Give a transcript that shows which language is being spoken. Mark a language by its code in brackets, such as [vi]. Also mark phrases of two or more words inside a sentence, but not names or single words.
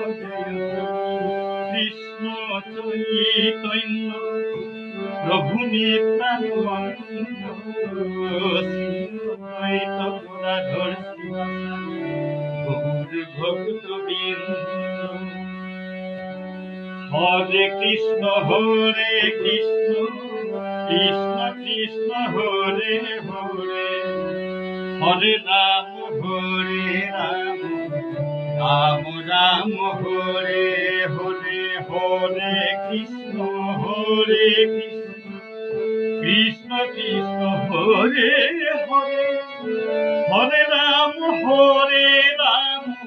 [sa] কৃষ্ণ চৈতন্য প্রভু নিত্যানন্দ শ্রীদ্বৈত গদাধর শ্রীবাসাদি গৌর ভক্তবৃন্দ। হরে কৃষ্ণ কৃষ্ণ কৃষ্ণ হরে হরে হরে রাম রাম রাম হরে হরে হরে কৃষ্ণ কৃষ্ণ কৃষ্ণ হরে হরে হরে রাম রাম